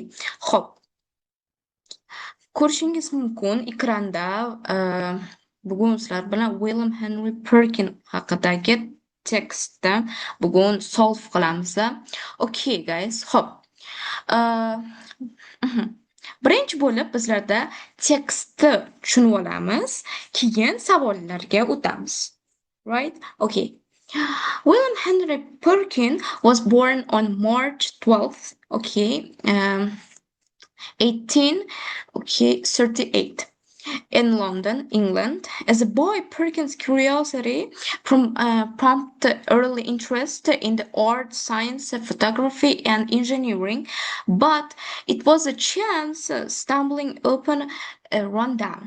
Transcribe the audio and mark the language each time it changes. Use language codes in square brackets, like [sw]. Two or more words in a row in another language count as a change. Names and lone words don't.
[uz] Xo'p, ko'rishingiz mumkin ekranda bugun sizlar bilan William Henry Perkin haqidagi tekstda bugun solve qilamiz. [en] Okey, guys. Xo'p. Uh, mhm. [uz] Birinchi bo'lib bizlarda tekstni tushunib olamiz, keyin savollarga o'tamiz. [en] Right? Okay. William Henry Perkin was born on March 12th, 18, 38 in London, England. As a boy, Perkins' curiosity prompted early interest in the arts, science, photography, and engineering, but it was a chance stumbling upon a rundown.